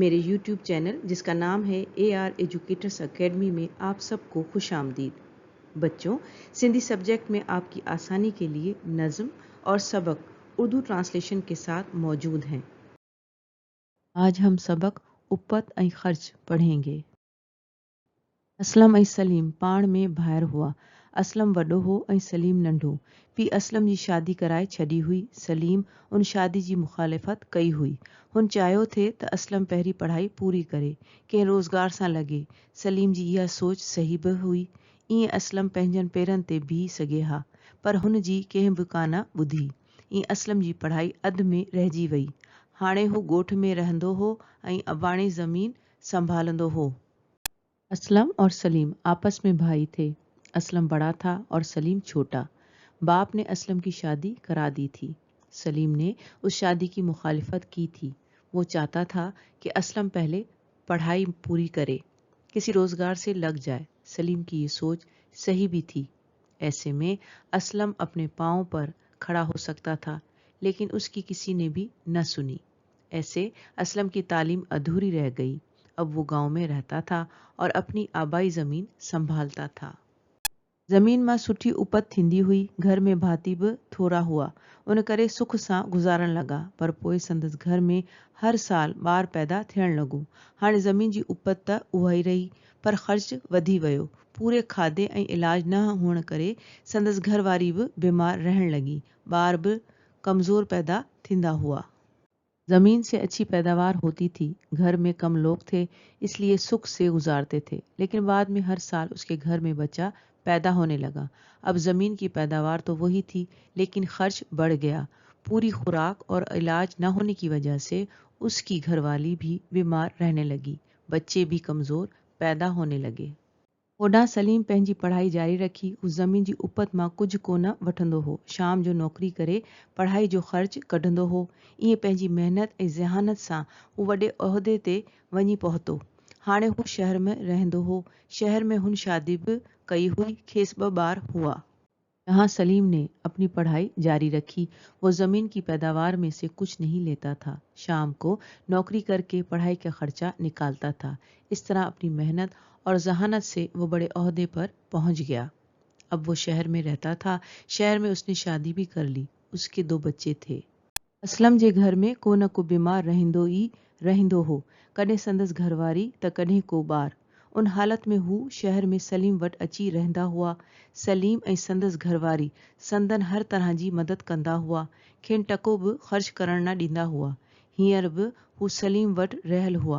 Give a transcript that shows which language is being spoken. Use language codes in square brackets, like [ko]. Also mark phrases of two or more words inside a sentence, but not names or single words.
[ur] میرے یوٹیوب چینل جس کا نام ہے AR ایجوکیٹرز اکیڈمی میں آپ سب کو خوش آمدید. بچوں، سندھی سبجیکٹ میں آپ کی آسانی کے لیے نظم اور سبق اردو ٹرانسلیشن کے ساتھ موجود ہیں. آج ہم سبق اپت ایں خرچ پڑھیں گے. [sd] असलम ऐं सलीम पाण में भाइर हुआ। असलम वॾो हो ऐं सलीम नंढो। पीउ असलम जी शादी कराए छॾी हुई। सलीम उन शादी जी मुखालिफ़त कई हुई। हुन चाहियो थे त असलम पहिरीं पढ़ाई पूरी करे, कंहिं रोज़गार सां लॻे। सलीम जी इहा सोच सही बि हुई। ईअं असलम पंहिंजनि पेरनि ते बीह सघे हा, पर हुन जी कंहिं बि कान ॿुधी। ईअं असलम जी पढ़ाई अध में रहिजी वई। हाणे हू ॻोठ में रहंदो हो ऐं अबाणी ज़मीन संभालंदो हो। [ur] اسلم اور سلیم آپس میں بھائی تھے۔ اسلم بڑا تھا اور سلیم چھوٹا. باپ نے اسلم کی شادی کرا دی تھی۔ سلیم نے اس شادی کی مخالفت کی تھی. وہ چاہتا تھا کہ اسلم پہلے پڑھائی پوری کرے، کسی روزگار سے لگ جائے. سلیم کی یہ سوچ صحیح بھی تھی. ایسے میں اسلم اپنے پاؤں پر کھڑا ہو سکتا تھا، لیکن اس کی کسی نے بھی نہ سنی. ایسے اسلم کی تعلیم ادھوری رہ گئی. اب وہ گاؤں میں رہتا تھا اور اپنی آبائی زمین سنبھالتا تھا. [sd] ज़मीन मां सुठी उपत थींदी हुई। घर में भाती बि थोरा हुआ। उन करे सुख सां गुज़ारण लॻा। पर पोइ संदसि घर में हर साल ॿार पैदा थियण लॻो। हाणे ज़मीन जी उपत त उहा ई रही, पर ख़र्च वधी वियो। पूरे खाधे ऐं इलाज न हुअण करे संदसि घरवारी बि बीमार रहण लॻी। ॿार बि कमज़ोर पैदा थींदा हुआ। [ur] زمین سے اچھی پیداوار ہوتی تھی۔ گھر میں کم لوگ تھے، اس لیے سکھ سے گزارتے تھے. لیکن بعد میں ہر سال اس کے گھر میں بچہ پیدا ہونے لگا. اب زمین کی پیداوار تو وہی تھی، لیکن خرچ بڑھ گیا. پوری خوراک اور علاج نہ ہونے کی وجہ سے اس کی گھروالی بھی بیمار رہنے لگی. بچے بھی کمزور پیدا ہونے لگے. [sd] होॾां सलीम पंहिंजी पढ़ाई जारी रखी। उस ज़मीन जी उपत मां कुझु कोन वठंदो हो। शाम जो नौकरी करे पढ़ाई जो ख़र्च कढंदो हो। ईअं पंहिंजी महिनत ऐं ज़हानत सां हू वॾे उहिदे ते वञी पहुतो। हाणे हू शहर में रहंदो हो। शहर में हुन शादी बि कई हुई। खेसि 2 ॿार हुआ। [ur] یہاں سلیم نے اپنی پڑھائی جاری رکھی. وہ زمین کی پیداوار میں سے کچھ نہیں لیتا تھا۔ شام کو نوکری کر کے پڑھائی کا خرچہ نکالتا تھا. اس طرح اپنی محنت اور ذہانت سے وہ بڑے عہدے پر پہنچ گیا. اب وہ شہر میں رہتا تھا. شہر میں اس نے شادی بھی کر لی. اس کے 2 بچے تھے. [sd] असलम जे घर में को न को बीमार रहंदो हो। कॾहिं संदसि घरवारी त कॾहिं को ॿार। उन हालत में हू शहर में सलीम वटि अची रहंदा हुआ। सलीम ऐं संदसि घरवारी संदन हर तरह जी मदद कंदा हुआ। खेनि टको बि ख़र्च करण न ॾींदा हुआ। हींअर बि हू सलीम वटि रहियल हुआ।